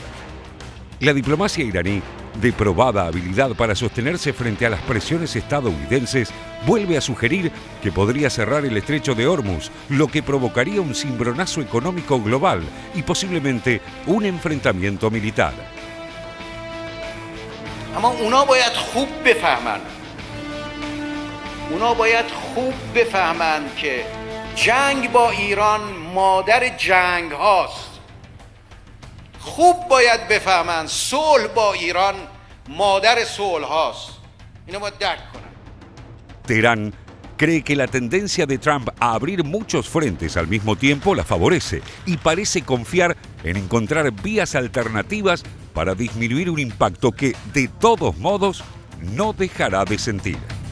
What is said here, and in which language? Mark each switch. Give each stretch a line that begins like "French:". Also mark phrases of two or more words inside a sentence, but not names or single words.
Spanish: La diplomacia iraní, de probada habilidad para sostenerse frente a las presiones estadounidenses, vuelve a sugerir que podría cerrar el estrecho de Hormuz, lo que provocaría un cimbronazo económico global y posiblemente un enfrentamiento militar.
Persian: اما اونا باید خوب بفهمن که جنگ با ایران مادر جنگ هاست. خوب باید بفهمن صلح با ایران مادر صلح هاست. اینو باید درک کنن.
Spanish: Teherán cree que la tendencia de Trump a abrir muchos frentes al mismo tiempo la favorece y parece confiar en encontrar vías alternativas para disminuir un impacto que, de todos modos, no dejará de sentir.